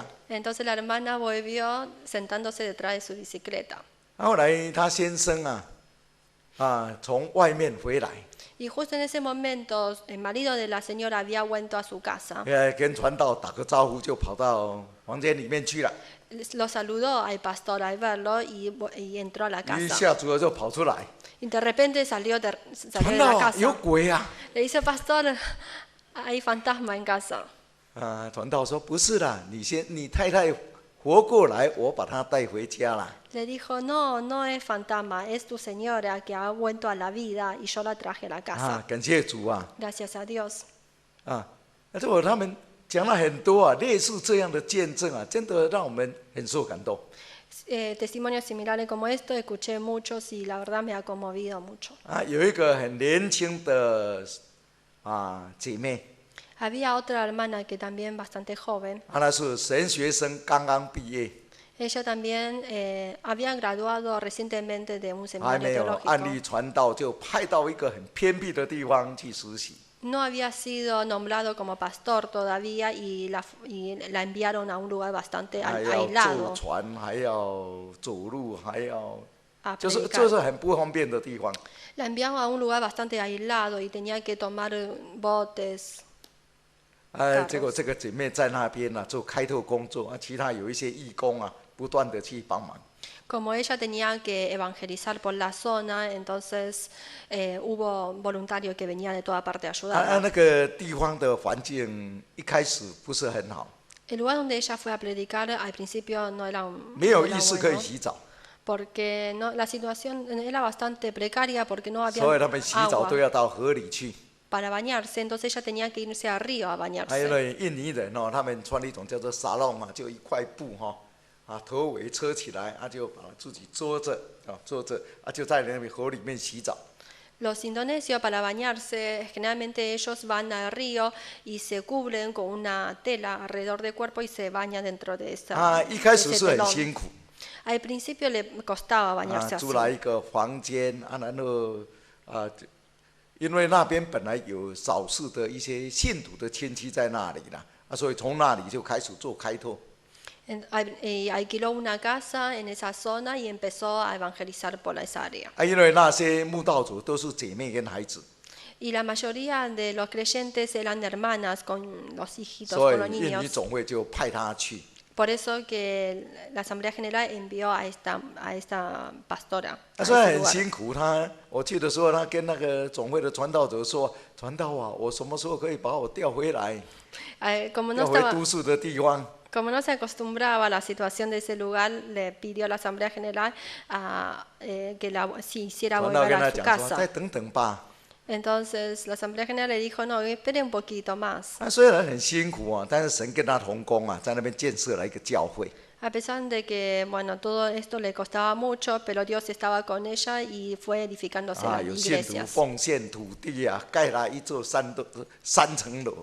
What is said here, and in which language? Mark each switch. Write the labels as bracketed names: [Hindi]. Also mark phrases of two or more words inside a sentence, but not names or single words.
[Spanish] entonces la hermana volvió sentándose detrás de su bicicleta. [Chinese] 后来他先生从外面回来， [Spanish] Y justo en ese momento el marido de la señora había vuelto a su casa. [Chinese] 跟传道打个招呼，就跑到房间里面去了。 [Spanish] Lo saludó al pastor al verlo y entró a la [Chinese] 一 [Spanish] casa. [Chinese] 下子就跑出来， [Spanish] Y de repente salió de [Chinese] 传 [Spanish] la [Chinese] 道有 [Spanish] casa. [Chinese] 鬼啊！ [Spanish] Le dice, pastor, hay fantasma en casa. [Chinese] 传道说不是啦，你太太活过来，我把她带回家啦。 [Spanish] Le dijo, no, no es fantasma, es tu señora que ha vuelto a la vida y yo la traje a la casa. [Chinese] 感谢主啊！ [Spanish] Gracias a Dios. [Chinese] 结果他们讲了很多类似这样的见证真的让我们很受感动。 [Spanish] Testimonios similares como esto escuché muchos y la verdad me ha conmovido mucho. [Chinese] 有一个很年轻的姐妹， [Spanish] Había otra hermana que también bastante joven. [Chinese] 那是神学生，刚刚毕业， [Spanish] Ella también había graduado recientemente de un [Chinese] 还 [Spanish] seminario [Chinese] 没有按 [Spanish] teológico. [Chinese] 立传道，就派到一个很偏僻的地方去实习。 [Spanish] No había sido nombrado como pastor todavía y la enviaron a un lugar bastante [Chinese] 还要坐 [Spanish] aislado [Chinese] 船，还要走路，还要 [Spanish] a [Chinese] 就是 [Spanish] predicar. [Chinese] 很不方便的地方。 [Spanish] La enviaron a un lugar bastante aislado y tenía que tomar botes. [Chinese] 结果这个姐妹在那边做开拓工作其他有一些义工不断的去帮忙。 [Spanish] Como ella tenía que evangelizar por la zona, entonces hubo voluntarios que venían de toda parte a ayudar. [Chinese] 那个地方的环境一开始不是很好， [Spanish] El lugar donde ella fue a predicar al principio no era [Chinese] 没有 [Spanish] no [Chinese] 浴 [Spanish] era [Chinese] 室可以 [Spanish] bueno, [Chinese] 洗澡， [Spanish] porque la situación era bastante precaria porque no había [Chinese] 所以他们洗澡 [Spanish] agua [Chinese] 都要到河里去。 [Spanish] para bañarse, entonces ella tenía que irse al río a [Chinese] 还有 [Spanish] bañarse. [Chinese] 那印尼人他们穿一种叫做沙龙就一块布头围车起来，就把自己坐着就在那边河里面洗澡。 [Spanish] Los indonesios para bañarse, generalmente ellos van al río y se cubren con una tela alrededor del cuerpo y se bañan dentro de [Chinese] 一开始 [Spanish] ese [Chinese] 是很 [Spanish] telón. [Chinese] 辛苦， [Spanish] Al principio le costaba bañarse [Chinese] 租 [Spanish] así. [Chinese] 来一个房间然后因为那边本来有少数的一些信徒的亲戚在那里啦，所以从那里就开始做开拓。 [Spanish] Alquiló una casa en esa zona y empezó a evangelizar por esa área. [Chinese] 因为那些慕道者都是姐妹跟孩子， [Spanish] Y la mayoría de los creyentes eran hermanas con los hijitos, [Chinese] 所 [Spanish] con los [Chinese] 以印尼 [Spanish] niños. [Chinese] 总会就派他去。 [Spanish] Por eso que la Asamblea General envió a esta pastora. [Chinese] 虽然很辛苦，我去的时候，他跟那个总会的传道者说：“传道啊，我什么时候可以把我调回来， [Spanish] Como [Chinese] 调 [Spanish] no [Chinese] 回 [Spanish] estaba, [Chinese] 都市的地方？” [Spanish] como no se acostumbraba a la situación de ese lugar, le pidió a la Asamblea General que si hiciera [Chinese] 传道 [Spanish] volver [Chinese] 跟他 [Spanish] a su [Chinese] 讲说：“再 [Spanish] casa. [Chinese] 等等吧。 [Spanish] Entonces la Asamblea General le dijo, no, espere un poquito más. [Chinese] 虽然很辛苦啊，但是神跟他同工啊，在那边建设了一个教会。 [Spanish] A pesar de que bueno, todo esto le costaba mucho, pero Dios estaba con ella y fue edificándose las [Chinese] 有信徒 [Spanish] iglesias. [Chinese] 奉献土地啊，盖了一座3层楼。